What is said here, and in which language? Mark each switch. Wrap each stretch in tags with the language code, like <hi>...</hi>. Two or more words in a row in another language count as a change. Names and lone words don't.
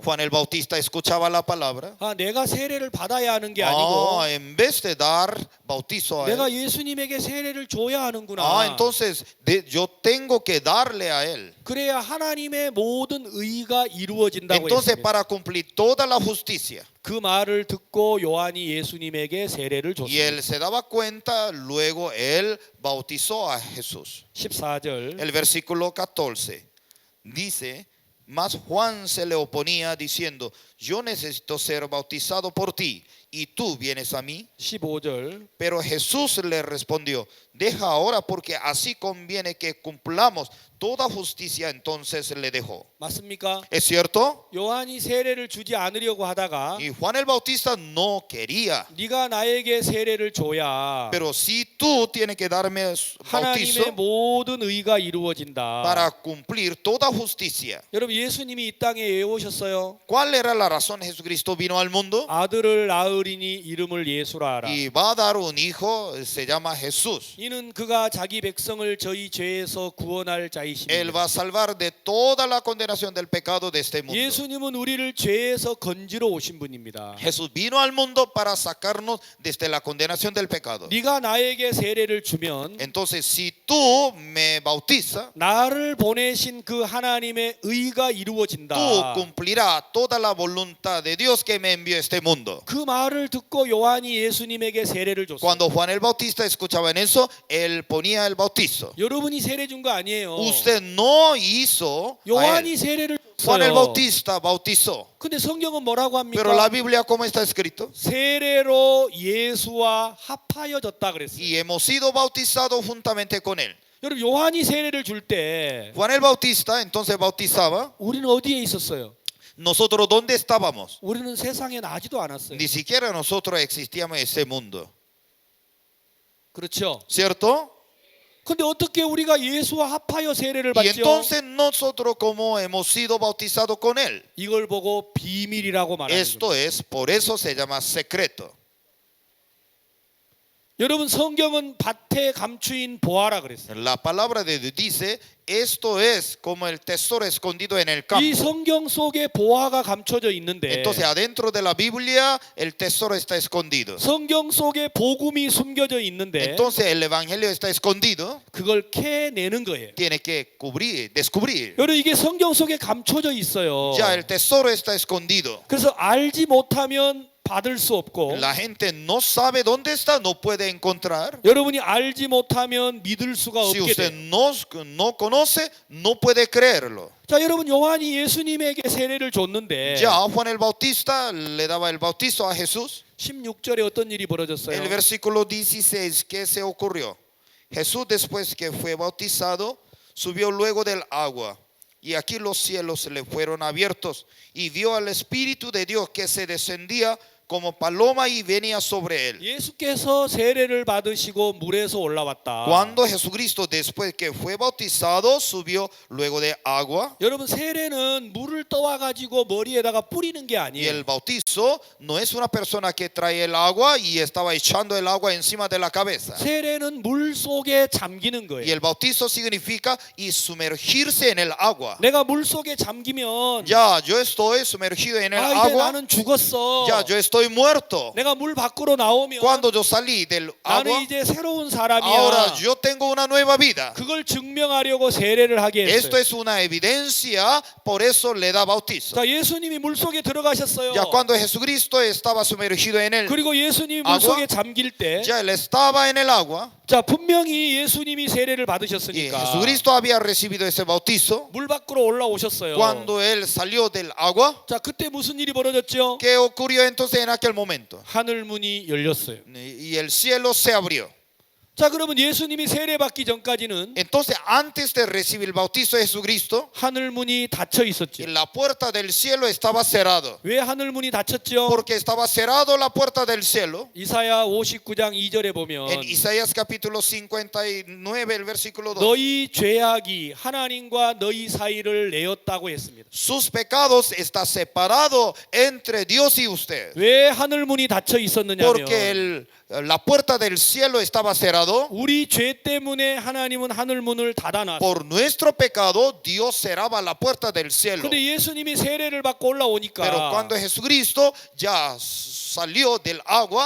<es>Juan el Bautista escuchaba la palabra.</es> <ko>내가 세례를 받아야 하는 게 아니고</ko> <es>En vez de dar bautizo a él,</es> <ko>내가 예수님에게 세례를 줘야 하는구나.</ko> <es>entonces yo tengo que darle a él.</es> <ko>그래야 하나님의 모든 의가 이루어진다고</ko> <es>Entonces,</es> <ko>했습니다.</ko> <es>para cumplir toda la justicia.</es> <ko>그 말을 듣고 요한이 예수님에게 세례를</ko> <es>Y él</es> <ko>줬습니다.</ko> <es>se daba cuenta, luego él bautizó a Jesús.</es> <ko>14절</ko> <es>El versículo 14 dice, mas Juan se le oponía diciendo, yo necesito ser bautizado por ti, y tú vienes a mí.</es> <ko>15절</ko> <es>Pero Jesús le respondió, deja ahora porque así conviene que cumplamos toda justicia. Entonces le dejó.</es> <ko>맞습니까?</ko> <es>¿Es cierto?</es> <ko>요한이 세례를 주지 않으려고 하다가</ko> <es>Y Juan el Bautista no quería,</es> <ko>네가 나에게 세례를 줘야</ko> <es>pero si tú tienes que darme</es> <ko>하나님의</ko> <es>bautizo</es> <ko>모든 의가 이루어진다.</ko> <es>para cumplir toda justicia.</es> <ko>여러분 예수님이 이 땅에 왜 오셨어요?</ko> <es>¿Cuál era la razón Jesucristo vino al mundo?</es> <ko>아들을 낳으리니 이름을 예수라 하라.</ko> <es>Y va a dar un hijo, se llama Jesús.</es> <ko>이는 그가 자기 백성을 저희 죄에서 구원할</ko> <es>Él</es> <ko>자이십니다.</ko> <es>va a salvar de toda la condenación del pecado de este mundo.</es> <ko>예수님은 우리를 죄에서 건지러 오신 분입니다.</ko> <es>Jesús vino al mundo para sacarnos desde la condenación del pecado.</es> <ko>네가 나에게 세례를 주면</ko> <es>Entonces, si tú me bautizas,</es> <ko>나를 보내신 그 하나님의 의가 이루어진다.</ko> <es>tú cumplirás toda la voluntad de Dios que me envió a este mundo.</es> <ko>그 말을 듣고 요한이 예수님에게 세례를 줬어요.</ko> <es>Cuando Juan el Bautista escuchaba en eso, él ponía el bautizo.</es> <ko>여러분이 세례 준 거 아니에요.</ko> <es>Usted no hizo a</es> <ko>요한이</ko> <es>él.</es> <ko>세례를</ko> <es>Juan el</es> <ko>줬어요.</ko> <es>Bautista bautizó.</es> <ko>근데 성경은 뭐라고</ko> <es>Pero la</es> <ko>합니까?</ko> <es>Biblia, ¿cómo está escrito?</es> <ko>세례로 예수와 합하여졌다 그랬어요.</ko> <es>Y hemos sido bautizados juntamente con él.</es> <ko>여러분 요한이 세례를 줄 때</ko> <es>Juan el Bautista entonces bautizaba.</es> <ko>우리는 어디에 있었어요?</ko> <es>¿Nosotros dónde estábamos?</es> <ko>우리는 세상에 나지도 않았어요.</ko> <es>Ni siquiera nosotros existíamos en ese mundo.</es> <ko>그렇죠?</ko> <es>¿Cierto?</es> <ko>근데 어떻게 우리가 예수와 합하여 세례를</ko> <es>Y</es> <ko>받죠?</ko> <es>entonces nosotros como hemos sido bautizados con él.</es> <ko>이걸 보고 비밀이라고 말하는 거예요.</ko> <es>Esto es, por eso se llama secreto.</es> <ko>여러분 성경은 밭에 감추인 보화라 그랬어요.</ko> <es>La palabra de Dios dice, esto es como el tesoro escondido en el</es> <ko>이</ko> <es>campo.</es> <ko>성경 속에 보화가 감춰져 있는데</ko> <es>Entonces adentro de la Biblia el tesoro está escondido.</es> <ko>성경 속에 복음이 숨겨져 있는데</ko> <es>Entonces el evangelio está escondido.</es> <ko>그걸 캐내는 거예요.</ko> <es>Tiene que descubrir.</es> <ko>여러분 이게 성경 속에 감춰져 있어요.</ko> <es>Ya el tesoro está escondido.</es> <ko>그래서 알지 못하면 받을 수 없고</ko> <es>La gente no sabe dónde está, no puede encontrar.</es> <ko>여러분이 알지 못하면 믿을 수가</ko> <es>Si</es> <ko>없게</ko> <es>usted</es> <ko>돼요.</ko> <es>no conoce, no puede creerlo.</es> <ko>자 여러분 요한이 예수님에게 세례를 줬는데</ko> <es>Ya Juan el Bautista le daba el bautizo a Jesús.</es> <ko>16절에 어떤 일이 벌어졌어요?</ko> <es>El versículo 16, ¿qué se ocurrió? Jesús después que fue bautizado, subió luego del agua. Y aquí los cielos le fueron abiertos y vio al Espíritu de Dios que se descendía como paloma y venía sobre él.</es> <ko>예수께서 세례를 받으시고 물에서 올라왔다.</ko> <es>Cuando Jesucristo después que fue bautizado subió luego de agua.</es> <ko>여러분 세례는 물을 떠와 가지고 머리에다가 뿌리는 게</ko> <es>Y</es> <ko>아니에요.</ko> <es>el bautizo no es una persona que trae el agua y estaba echando el agua encima de la cabeza.</es> <ko>세례는 물 속에 잠기는</ko> <es>Y</es> <ko>거예요.</ko> <es>el bautizo significa y sumergirse en el agua.</es> <ko>내가 물 속에 잠기면</ko> <es>Ya, yo estoy sumergido en el</es> <ko>아 이제</ko> <es>agua.</es> <ko>나는 죽었어.</ko> <es>Ya, yo estoy muerto.</es> <ko>내가 물 밖으로 나오면</ko> <es>Cuando yo salí del</es> <ko>나는</ko> <es>agua,</es> <ko>이제 새로운 사람이야.</ko> <es>ahora yo tengo una nueva vida.</es> <ko>그걸 증명하려고 세례를 하게</ko> <es>Esto</es> <ko>했어요.</ko> <es>es una evidencia, por eso le da bautizo.</es> <ko>자, 예수님이 물 속에 들어가셨어요.</ko> <es>Ya cuando Jesucristo estaba sumergido en el</es> <ko>그리고 예수님이 물</ko> <es>agua,</es> <ko>속에 잠길 때,</ko> <es>ya él estaba en el agua</es> <ko>자 분명히 예수님이 세례를</ko> <es>y</es> <ko>받으셨으니까</ko> <es>Jesucristo había recibido ese bautizo.</es> <ko>물 밖으로 올라오셨어요.</ko> <es>Cuando él salió del agua,</es> <ko>자 그때 무슨 일이 벌어졌죠?</ko> <es>¿qué ocurrió entonces en aquel momento?</es> <ko>하늘 문이 열렸어요.</ko> <es>Y el cielo se abrió.</es> <ko>자 그러면 예수님이 세례 받기 전까지는</ko> <es>Entonces, antes de recibir el bautizo de Jesucristo,</es> <ko>하늘 문이 닫혀 있었죠.</ko> <es>la puerta del cielo estaba cerrado.</es> <ko>왜 하늘 문이 닫혔죠?</ko> <es>Porque estaba cerrado la puerta del cielo.</es> <ko>이사야 59장 2절에 보면</ko> <es>En Isaías capítulo 59, el versículo 2.</es> <ko>너희 죄악이 하나님과 너희 사이를 내었다고 했습니다.</ko> <es>Sus pecados está separado entre Dios y usted.</es> <ko>왜 하늘 문이 닫혀 있었느냐면</ko> <es>Porque la puerta del cielo estaba cerrado.</es> <ko>우리 죄 때문에 하나님은 하늘 문을 닫아놨어요.</ko> <es>Por nuestro pecado, Dios cerraba la puerta del cielo.</es> <ko>근데 예수님이 세례를 받고 올라오니까</ko> <es>Pero cuando Jesucristo ya salió del agua,</es>